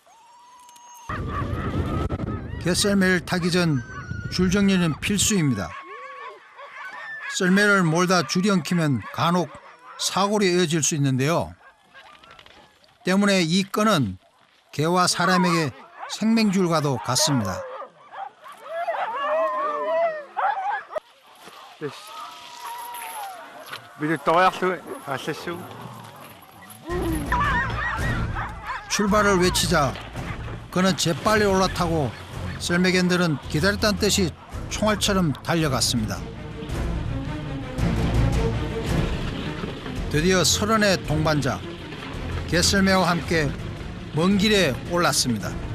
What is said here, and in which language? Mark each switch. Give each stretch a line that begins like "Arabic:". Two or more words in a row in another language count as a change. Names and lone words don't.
Korean: 개썰매를 타기 전 줄 정리는 필수입니다. 썰매를 몰다 줄이 엉키면 간혹 사고로 이어질 수 있는데요. 때문에 이 건은 개와 사람에게 생명줄과도 같습니다. Vil du toiarlu? Assassu? 출발을 외치자 그는 재빨리 올라타고 썰매견들은 기다렸다는 뜻이 총알처럼 달려갔습니다. 드디어 30의 동반자 개썰매와 함께 먼 길에 올랐습니다.